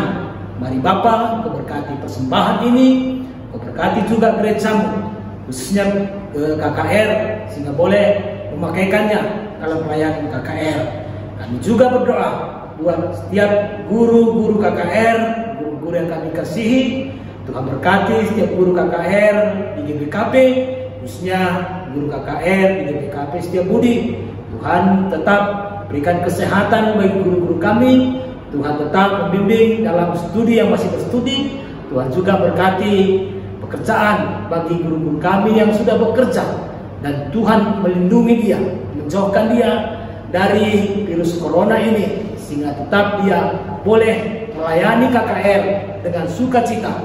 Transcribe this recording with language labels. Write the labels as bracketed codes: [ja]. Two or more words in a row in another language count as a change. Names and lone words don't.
[id] Mari Bapa, Kau berkati persembahan ini, Kau berkati juga gerejamu, khususnya ke KKR, sehingga boleh memakaikannya dalam pelayanan KKR. Kami juga berdoa buat setiap guru-guru KKR, guru-guru yang kami kasihi. Tuhan berkati setiap guru KKR di GBKP, khususnya guru KKR di GBKP Setiabudi. Tuhan tetap berikan kesehatan bagi guru-guru kami. Tuhan tetap membimbing dalam studi yang masih berstudi. Tuhan juga berkati pekerjaan bagi guru-guru kami yang sudah bekerja. Dan Tuhan melindungi dia, menjauhkan dia dari virus corona ini, sehingga tetap dia boleh melayani KKR dengan sukacita.